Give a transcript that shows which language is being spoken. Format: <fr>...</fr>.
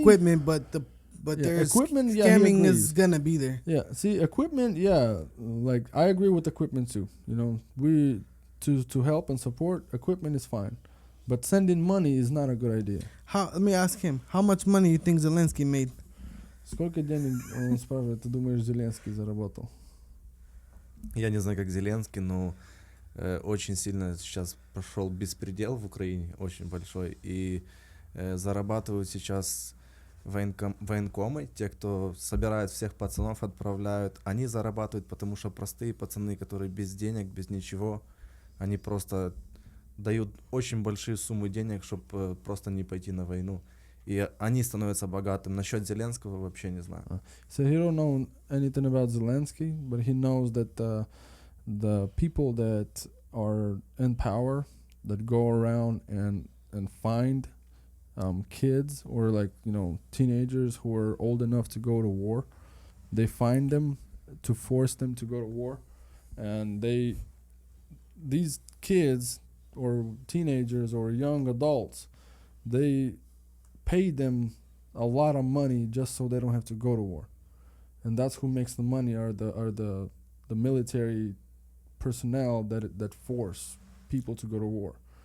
<en>Equipment, but there's equipment. Yeah, scamming is gonna be there. Yeah, see, equipment. Yeah, like I agree with equipment too. You know, we to help and support equipment is fine, but sending money is not a good idea. Let me ask him, how much money you think Zelensky made?</en> <ru>Сколько денег, он спрашивает, ты думаешь, Зеленский заработал? Я не знаю, как Зеленский, но очень сильно сейчас пошел беспредел в Украине, очень большой, и зарабатывают сейчас военкомы, те, кто собирает всех пацанов, отправляют, они зарабатывают, потому что простые пацаны, которые без денег, без ничего, они просто дают очень большие суммы денег, чтобы просто не пойти на войну. И они становятся богатым. Насчет Зеленского вообще не знаю.</ru> <en>So he don't know anything about Zelensky, but he knows that the people that are in power, that go around and find kids or like, you know, teenagers who are old enough to go to war, they find them to force them to go to war, and these kids or teenagers or young adults, they pay them a lot of money just so they don't have to go to war, and that's who makes the money are the military personnel that force people to go to war.</en>